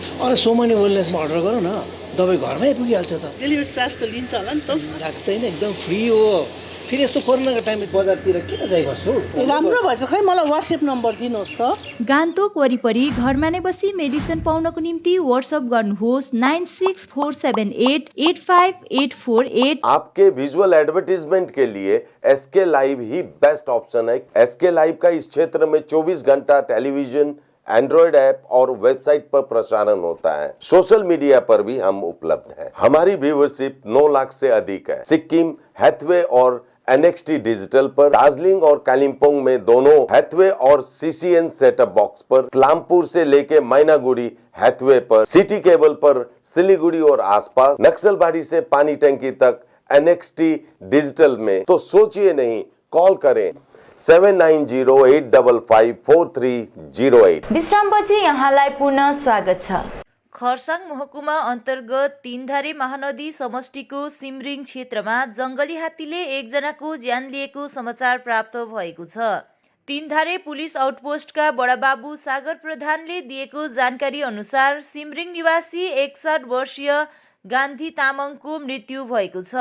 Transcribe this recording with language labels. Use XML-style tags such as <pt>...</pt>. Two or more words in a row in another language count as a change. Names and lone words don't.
<ne>अरे सोमनी वेलनेसमा अर्डर गरौँ न, दबाई घरमै पुगिहाल्छ त। डेलिभरी चार्ज त लिन्छ होला नि त? लाग्दैन, एकदम फ्री हो। फेरि यस्तो कोरोनाको टाइममा बजारतिर किन जाइ बस्छु? राम्रो भएछ, खै मलाई WhatsApp नम्बर दिनुहोस् त। गान्तोक वरिपरि घरमा नै बसी मेडिसिन पाउनको निम्ति WhatsApp गर्नुहोस् 9647885848।</ne> <hi>आपके</hi> <en>visual advertisement</en> <hi>के लिए SK लाइव ही</hi> <en>best option</en> <hi>है। SK लाइव का इस क्षेत्र में 24 घंटा टेलीविजन, एंड्रॉइड ऐप और वेबसाइट पर प्रसारण होता है।</hi> <en>social media</en> <hi>पर भी हम उपलब्ध हैं। हमारी व्यूवरशिप 9 लाख से अधिक है। सिक्किम, हैथवे और NXT डिजिटल पर, दार्जिलिंग और कालिम्पोंग में दोनों हैथवे और CCN</hi> <en>setup box</en> <hi>पर, कालामपुर से लेके मैनागुड़ी हैथवे पर, सिटी केबल पर, सिलीगुड़ी और आसपास, नक्सलबाड़ी से पानी टंकी तक NXT डिजिटल में। तो सोचिए नहीं, कॉल करें 7908554308।</hi> <ne>विश्रामपछि यहाँलाई पुनः स्वागत छ। खरसाङ महकुमा अन्तर्गत तीनधारे महानदी समष्टिको सिमरिङ क्षेत्रमा जंगली हात्तीले एकजनाको ज्यान लिएको समाचार प्राप्त भएको छ। तीनधारे</ne> <en>police outpost</en> <ne>बडाबाबु सागर प्रधानले दिएको जानकारी अनुसार सिमरिङ निवासी 61 वर्षीय गान्धी तामाङको मृत्यु भएको छ।</ne>